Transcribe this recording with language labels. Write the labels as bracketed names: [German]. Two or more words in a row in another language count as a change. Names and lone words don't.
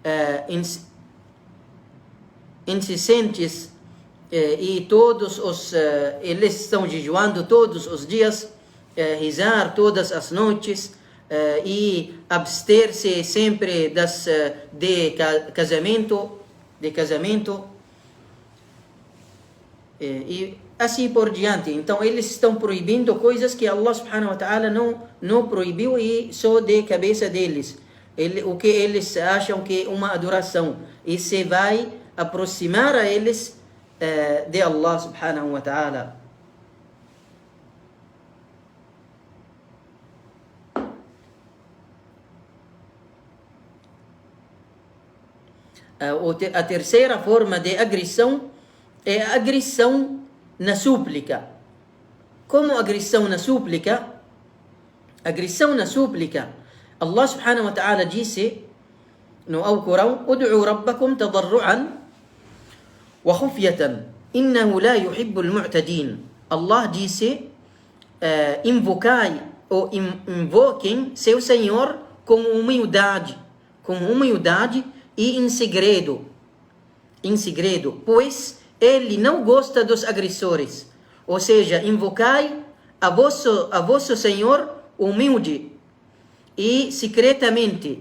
[Portuguese] incessantes, e todos eles estão jejuando todos os dias, rezar todas as noites, e abster-se sempre de casamento, e assim por diante. Então eles estão proibindo coisas que Allah [Arabic] سبحانه وتعالى [Portuguese] não proibiu, e só de cabeça deles. O que eles acham que é uma adoração, e se vai aproximar a eles de Allah [Arabic] سبحانه وتعالى. [Portuguese] A terceira forma de agressão é a agressão na súplica. Como agressão na súplica? Agressão na súplica, Allah [Arabic] سبحانه وتعالى [Portuguese] disse no Alcorão: [Arabic] "ادعوا ربكم تضرعا وخفية إنه لا يحب المعتدين." [Portuguese] Allah disse: invocai ou invoquem seu Senhor com humildade e em segredo, pois Ele não gosta dos agressores. Ou seja, invocai a vosso Senhor humilde e secretamente.